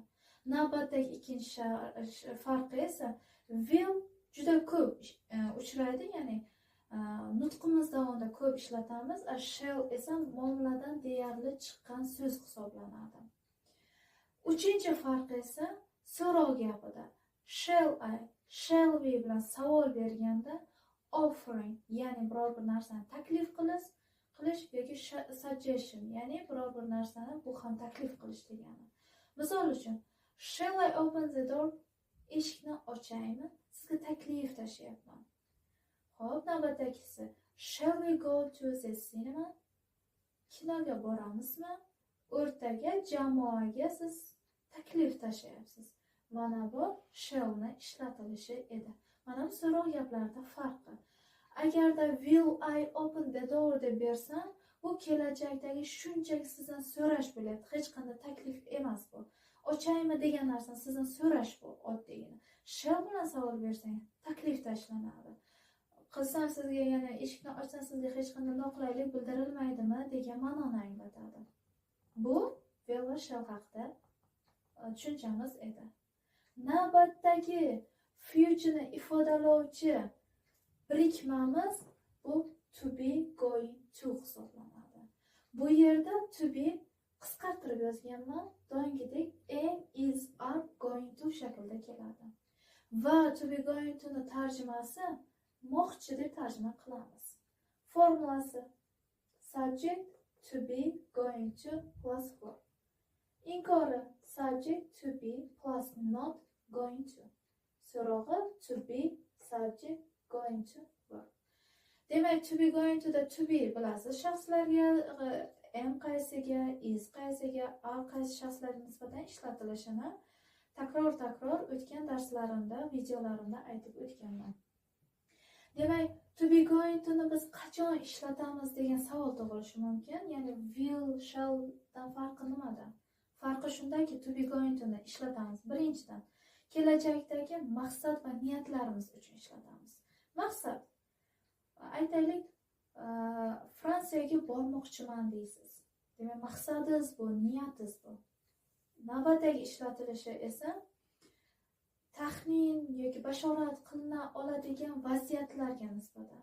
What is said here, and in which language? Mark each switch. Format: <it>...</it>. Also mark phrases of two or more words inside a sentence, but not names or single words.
<uz>Navbatdagi ikkinchi farqi esa will juda ko'p uchraydi, ya'ni nutqimiz davomida ko'p ishlatamiz, shall esa muomaladan deyarli chiqqan so'z hisoblanadi. Uchinchi farqi esa so'rov gapida.</uz> <en>Shall I, shall we</en> <uz>bilan savol berganda offering, ya'ni biror bir narsani taklif qilish yoki suggestion, ya'ni biror bir narsani bu ham taklif qilish degani. Misol uchun,</uz> <en>shall I open the door?</en> <uz>Eshikni ochaymi? Sizga taklif tashlayapman. Xo'p, navbatdagisi,</uz> <en>shall we go to the cinema?</en> <uz>Kinoga boramizmi? O'rtaga, jamoaga siz taklif tashlayapsiz. Mana bu shall'ni ishlatilishi edi. Mana bu so'roq gaplarda farqi. Agarda</uz> <en>will I open the door</en> <uz>deb bersam, bu kelajakdagi shunchaki sizdan so'rash bo'lyapti. Hech qanday taklif emas bu. Ochaymi degan narsani sizdan so'rash bu oddiygina. Shall bilan savol bersang, taklif tashlanadi. qilsam sizga, ya'ni eshikni ochsam sizga hech qanday noqulaylik bildirilmaydimi degan ma'noni anglatadi. Bu will va shall haqida tushunchamiz edi. Navbatdagi futureni ifodalovchi birikmamiz bu</uz> <en>to be, going to</en> <uz>hisoblanadi. Bu yerda</uz> <en>to be</en> <uz>qisqartirib yozganman. Doimgidek</uz> <en>am, is, are, going to</en> <uz>shaklda keladi. Va</uz> <en>to be, going to</en> <uz>ni tarjimasi moqchi deb tarjima qilamiz. Formulasi</uz> <en>subject to be, going to plus verb.</en> <uz>Inkori</uz> <en>subject to be plus not going to.</en> <uz>So'rog'i</uz> <en>to be, subject, going to verb.</en> <uz>Demak,</uz> <en>to be, going to</en> <uz>da</uz> <en>to be</en> <uz>bilasiz shaxslarga, am qaysiga, is qaysiga, are qaysi shaxslarga nisbatan ishlatilishini takror o'tgan darslarimda, videolarimda aytib o'tganman. Demak,</uz> <en>to be, going to</en> <uz>ni biz qachon ishlatamiz degan savol tug'ilishi mumkin. Ya'ni</uz> <en>will, shall</en> <uz>dan farqi nimada? Farqi shundaki,</uz> <en>to be, going to</en> <uz>ni ishlatamiz. Birinchidan, kelajakdagi maqsad va niyatlarimiz uchun ishlatamiz. Maqsad, aytaylik, Fransiyaga bormoqchiman deysiz. Demak, maqsadingiz bu, niyatingiz bu. Navbatdagi ishlatilishi esa taxmin yoki bashorat qilina oladigan vaziyatlarga nisbatan.</uz>